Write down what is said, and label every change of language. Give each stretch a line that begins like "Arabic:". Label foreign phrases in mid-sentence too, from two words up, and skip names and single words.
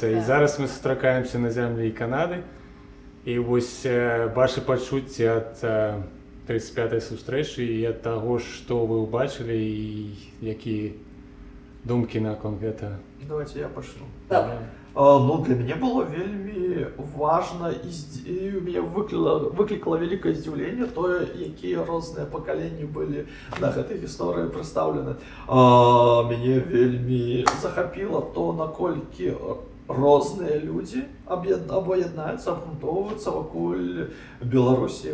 Ukrainian: І зараз ми зустрічаємося на землі Канади. І ось ваші почуття від 35-ї зустрічі і від того, що ви побачили, і які думки на конкретно.
Belarusian: Давайте я пачну. Добре. Ну, для мяне было вельмі важна і у мяне выклікала вялікае здзіўленне тое, якія розныя пакаленні былі на гэтай гісторыі прадстаўлены. Мяне вельмі захапіла то, наколькі розныя людзі аб'яднаюцца, абгрунтоўваюцца ваколь Беларусі.